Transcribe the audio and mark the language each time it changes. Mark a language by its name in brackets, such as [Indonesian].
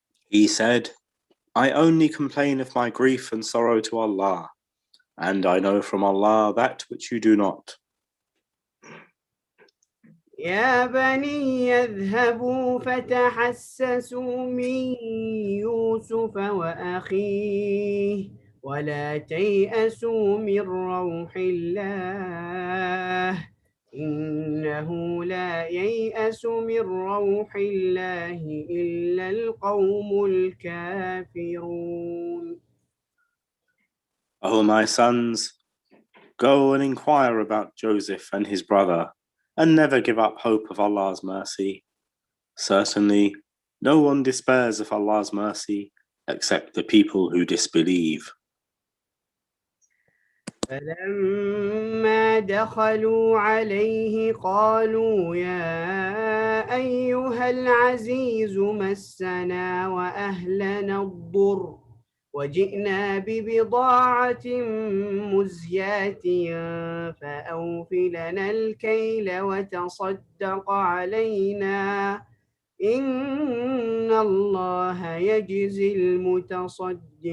[English] He said, "I only complain of my grief and sorrow to Allah, and I know from Allah that which you do not." [Arabic] يا بني اذهبوا فتحسسوا من يوسف وأخيه ولا تيأسوا من روح الله إنه لا ييأس من روح الله إلا القوم الكافرون. [English] "O my sons, go and inquire about Joseph and his brother, and never give up hope of Allah's mercy. Certainly, no one despairs of Allah's mercy except the people who disbelieve." [Arabic] فلما دخلوا عليه قالوا يا أيها العزيز مسنا وأهلنا الضر وجئنا ببضاعة مزجاة فأوف لنا الكيل وتصدق علينا إن الله يجزي المتصدقين.